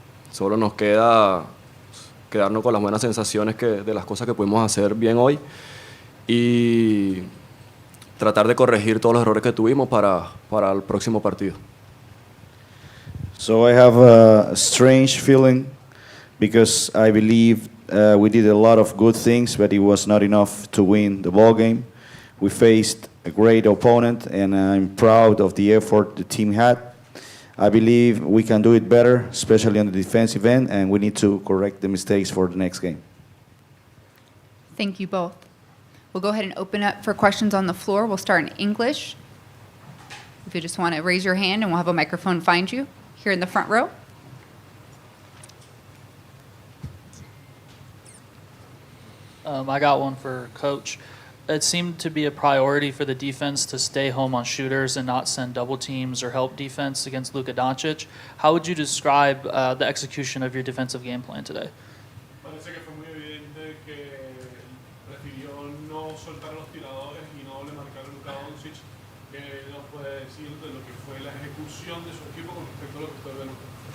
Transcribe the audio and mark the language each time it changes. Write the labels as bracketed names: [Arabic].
[Spanish] Solo nos queda quedarnos con las buenas sensaciones de las cosas que pudimos hacer bien hoy y tratar de corregir todos los errores que tuvimos para el próximo partido. [English] So I have a strange feeling because I believe we did a lot of good things, but it was not enough to win the ball game. We faced a great opponent, and I'm proud of the effort the team had. I believe we can do it better, especially on the defensive end, and we need to correct the mistakes for the next game. Thank you both. We'll go ahead and open up for questions on the floor. We'll start in English. If you just want to raise your hand and we'll have a microphone find you here in the front row. I got one for Coach. It seemed to be a priority for the defense to stay home on shooters and not send double teams or help defense against Luka Doncic. How would you describe the execution of your defensive game plan today? [Spanish] Parece que fue muy evidente que prefirió no soltar los tiradores y no le marcar a Luka Doncic, que nos puede decir de lo que fue la ejecución de su equipo con respecto a lo que fue Luka.